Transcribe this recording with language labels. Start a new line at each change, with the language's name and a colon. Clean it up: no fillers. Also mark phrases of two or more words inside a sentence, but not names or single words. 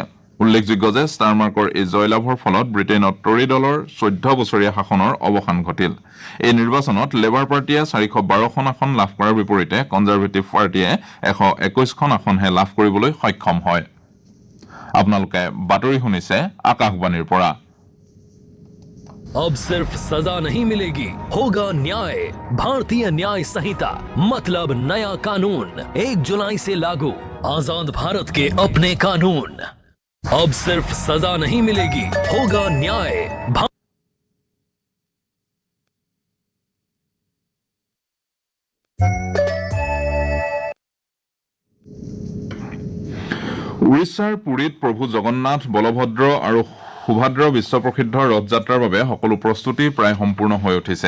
Assamese: উল্লেখযোগ্য যে ষ্টাৰমাৰ্কৰ এই জয়লাভৰ ফলত ব্ৰিটেইনত টৰী দলৰ 14 বছৰীয়া শাসনৰ অৱসান ঘটিল। এই নিৰ্বাচনত লেবাৰ পাৰ্টীয়ে 412খন আসন লাভ কৰাৰ বিপৰীতে কনজাৰভেটিভ পাৰ্টীয়ে 121খন আসনহে লাভ কৰিবলৈ সক্ষম হয়। আপোনালোকে বাতৰি শুনিছে আকাশবাণীৰ পৰা।
Hindi: अब सिर्फ सजा नहीं मिलेगी, होगा न्याय। भारतीय न्याय संहिता मतलब नया कानून 1 जुलाई से लागू। आजाद भारत के अपने कानून। अब सिर्फ सजा नहीं मिलेगी, होगा न्याय।
Assamese: উৰিষ্যাৰ পুৰীত প্ৰভু জগন্নাথ বলভদ্ৰ আৰু সুভদ্ৰ বিশ্বপ্ৰসিদ্ধ ৰথযাত্ৰাৰ বাবে সকলো প্ৰস্তুতি প্ৰায় সম্পূৰ্ণ হৈ উঠিছে।